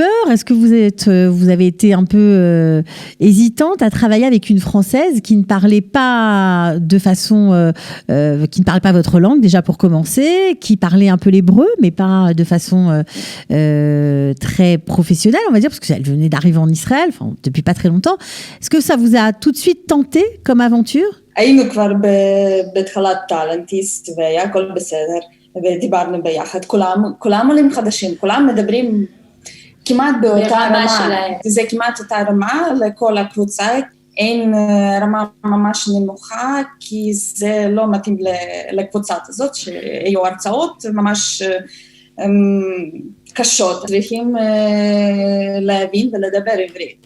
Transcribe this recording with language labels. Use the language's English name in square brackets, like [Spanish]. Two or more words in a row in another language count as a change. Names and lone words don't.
[French] Est-ce que vous avez été un peu hésitante à travailler avec une Française qui ne parlait pas de façon, qui ne parle pas votre langue déjà pour commencer, qui parlait un peu l'hébreu, mais pas de façon très professionnelle, on va dire, parce qu'elle venait d'arriver en Israël, enfin depuis pas très longtemps. Est-ce que ça vous a tout de suite tenté comme aventure? [Hebrew] היינו כבר בתחילת טלנטיסט והיה הכל בסדר ודיברנו ביחד, כולם עולים חדשים, כולם מדברים כמעט באותה רמה, זה כמעט אותה רמה לכל הקבוצה, אין רמה ממש נמוכה כי זה לא מתאים לקבוצה הזאת שהיו הרצאות ממש קשות, צריכים להבין ולדבר עברית.